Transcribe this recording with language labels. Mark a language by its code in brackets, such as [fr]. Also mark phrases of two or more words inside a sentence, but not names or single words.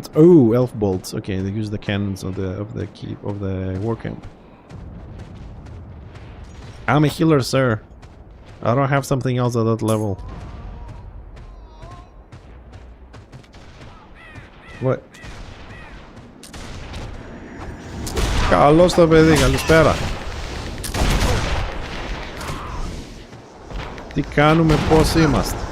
[en] Oh, elf bolts. Okay, they use the cannons of the war camp. I'm a healer, sir. I don't have something else at that level. What? [el] Καλώς το παιδί, καλησπέρα. Τι κάνουμε, πώς είμαστε?